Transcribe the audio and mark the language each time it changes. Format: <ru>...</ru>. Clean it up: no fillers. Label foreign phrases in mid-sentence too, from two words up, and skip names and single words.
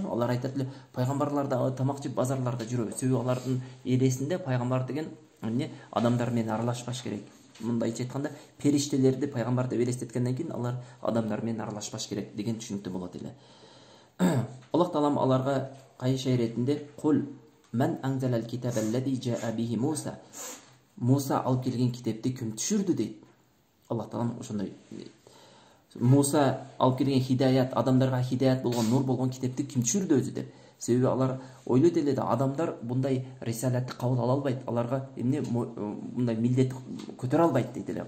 <ky>Алар айтат эле, пайгамбарлар дагы тамак жеп базарларда жүрөт. Себеби алардын элесинде пайгамбар деген эмне адамдар менен аралашпаш керек. Мындайча айтканда, периштелерди пайгамбар деп элестеткенден кийин алар адамдар менен аралашпаш керек деген түшүнүктүү болот эле. Аллах таалам аларга кайша иретинде</ky> <ar>قل من أنزل الكتاب الذي جاء به موسى.</ar> <ky>Муса алып келген китепти ким түшүрдү дейт. Аллах таалам ошондой Муса алып келген хидаят, адамдарга хидаят болгон, нур болгон китепти ким түшүрдү өзү деп. Себеби алар ойлойт эле да адамдар мындай рисалатты кабыл ала албайт. Аларга эмне мындай милдет көтөрө албайт дейт эле.</ky>